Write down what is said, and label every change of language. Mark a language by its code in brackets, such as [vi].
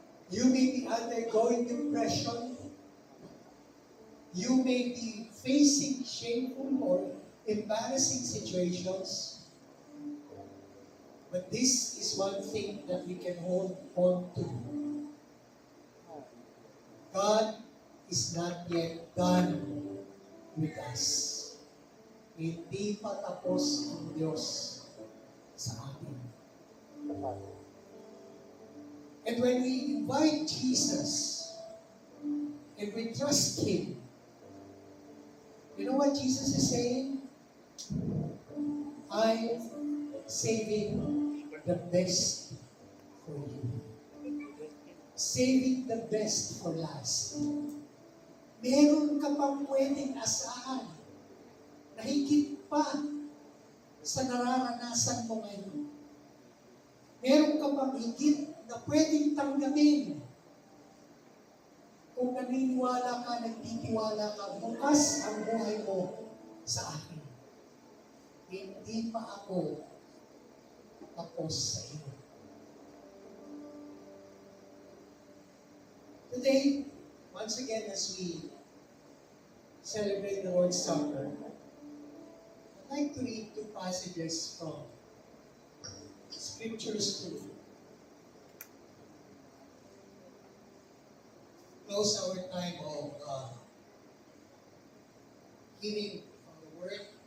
[en] You may be undergoing depression. You may be facing shameful or embarrassing situations. But this is one thing that we can hold on to. God is not yet done with us. [tl] Hindi pa tapos ang Diyos sa atin. [en] And when we invite Jesus and we trust Him, you know what Jesus is saying? I'm saving the best for you. Saving the best for last. [tl] Meron ka pang pwedeng asahan na higit pa sa nararanasan mo ngayon. Meron ka pang higit na pwedeng tanggapin. Kung naniniwala ka, nagtitiwala ka, bukas ang buhay mo sa akin. Hindi pa ako tapos sa iyo. [en] Today, once again, as we celebrate the Lord's Supper, I'd like to read two passages from Scriptures to close our time of hearing from the Word.